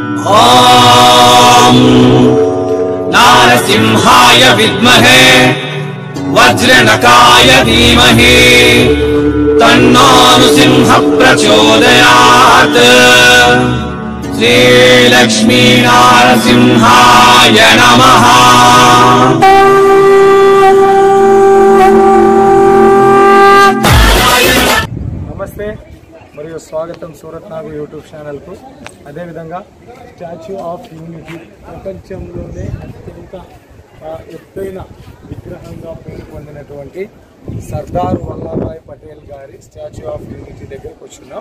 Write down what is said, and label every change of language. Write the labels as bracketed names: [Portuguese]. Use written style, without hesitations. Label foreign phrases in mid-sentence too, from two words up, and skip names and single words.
[Sanskrit] ॐ नारसिंहाय विद्महे वज्रनकाय धीमहि तन्नो नृसिंहः प्रचोदयात्। श्रीलक्ष्मी नारसिंहाय नमः। [Telugu] నమస్తే మరియు స్వాగతం సూరత్ నాగు యూట్యూబ్ ఛానల్కు. అదేవిధంగా స్టాచ్యూ ఆఫ్ యూనిటీ ప్రపంచంలోనే అత్యంత ఎత్తైన విగ్రహంగా పేరు పొందినటువంటి సర్దార్ వల్లభాయ్ పటేల్ గారి స్టాచ్యూ ఆఫ్ యూనిటీ దగ్గరకు వచ్చున్నాం.